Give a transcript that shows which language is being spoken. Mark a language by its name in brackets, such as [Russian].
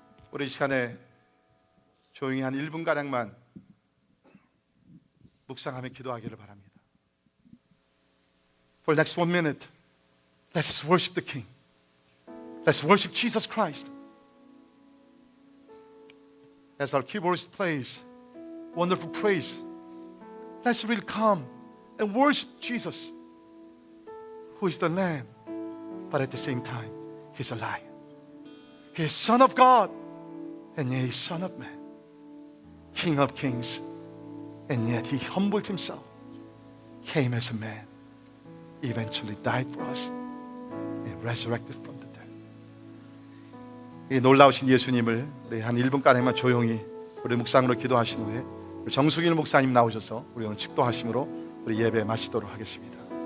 [Korean] 우리 이 시간에 조용히 한 1분 가량만 묵상하며 기도하기를 바랍니다. [English] For the next 1 minute, let's worship the King. Let's worship Jesus Christ. As our keyboardist plays wonderful praise, let's really come and worship Jesus, who is the Lamb, but at the same time, He's a Lion. He is Son of God, and yet He is Son of Man, King of Kings, and yet He humbled Himself, came as a man, eventually died for us, and resurrected from the dead. [Korean] 이 놀라우신 예수님을 우리 한 1분간에만 조용히 우리 묵상으로 기도하신 후에 우리 정수길 목사님 나오셔서 우리 오늘 축도하심으로 우리 예배 마치도록 하겠습니다.